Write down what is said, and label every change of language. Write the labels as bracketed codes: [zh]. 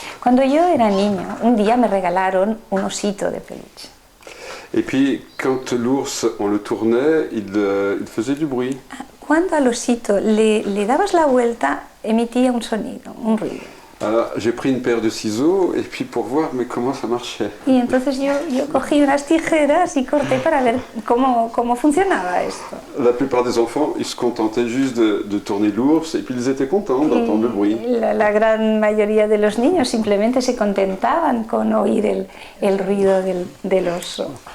[es] Cuando yo era niño, un día me regalaron un osito de peluche. [fr] Et puis, quand l'ours, on le tournait, il faisait du bruit. [es] Cuando al osito le dabas la vuelta, emitía un sonido, un ruido. [fr] Alors, j'ai pris une paire de ciseaux et puis pour voir mais comment ça marchait. [es] Y entonces yo cogí unas tijeras y corté para ver cómo funcionaba esto. [fr] La plupart des enfants, ils se contentaient juste de tourner l'ours et puis ils étaient contents d'entendre le bruit. [es] La gran mayoría de los niños simplemente se contentaban con oír el ruido del oso.